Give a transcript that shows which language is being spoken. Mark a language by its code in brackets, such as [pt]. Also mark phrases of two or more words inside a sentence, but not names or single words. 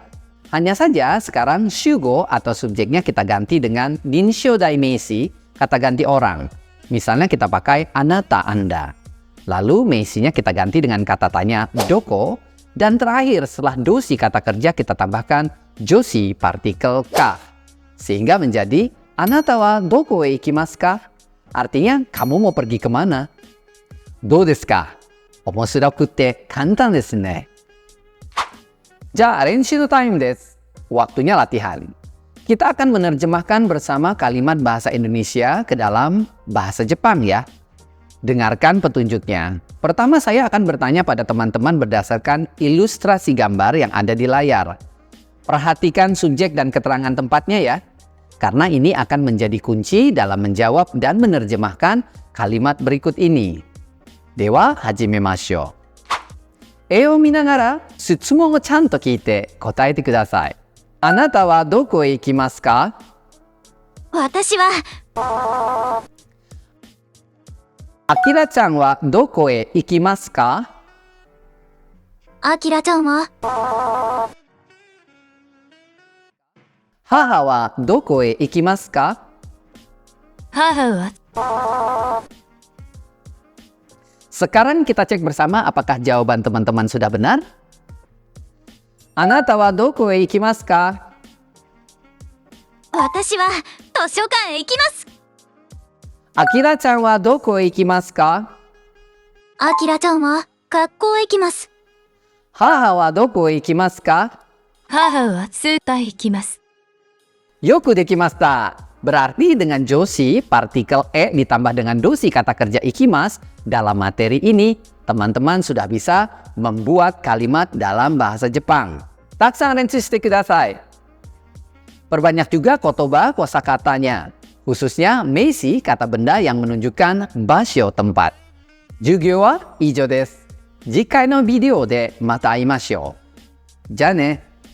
[id] Hanya saja sekarang shugo atau subjeknya kita ganti dengan [ja] 人称代名詞, [id] kata ganti orang. Misalnya kita pakai anata, Anda. Lalu meisinya kita ganti dengan kata tanya doko. Dan terakhir setelah doshi kata kerja kita tambahkan joshi partikel ka. Sehingga menjadi [ja] あなたはどこへ行きますか? [id] Artinya kamu mau pergi kemana? [ja] どうですか? 面白くて簡単ですね. じゃ、練習のタイムです. [id] Waktunya latihan. Kita akan menerjemahkan bersama kalimat bahasa Indonesia ke dalam bahasa Jepang ya. Dengarkan petunjuknya. Pertama saya akan bertanya pada teman-teman berdasarkan ilustrasi gambar yang ada di layar. Perhatikan subjek dan keterangan tempatnya ya. Karena ini akan menjadi kunci dalam menjawab dan menerjemahkan kalimat berikut ini. [ja] では始めましょう. 絵を見ながら質問をちゃんと聞いて答えてください. あなたはどこへ行きますか? 私はあきらちゃんはどこへ行きますか? あきらちゃんは母はどこへ行きますか? 母は [id] Sekarang kita cek bersama apakah jawaban teman-teman sudah benar? [ja] あなたはどこへ行きますか? 私は図書館へ行きます。あきらちゃんはどこへ行きますか? あきらちゃんは学校へ行きます。母はどこへ行きますか? 母はスーパーへ行きます。よくできました。 [id] Berarti dengan joshi, partikel e ditambah dengan doshi kata kerja ikimas, dalam materi ini, teman-teman sudah bisa membuat kalimat dalam bahasa Jepang. [ja] たくさん練習してください. [id] Perbanyak juga kotoba kosakatanya, khususnya meisi kata benda yang menunjukkan basho tempat. [ja] 授業は以上です. 次回のビデオでまた会いましょう. じゃね.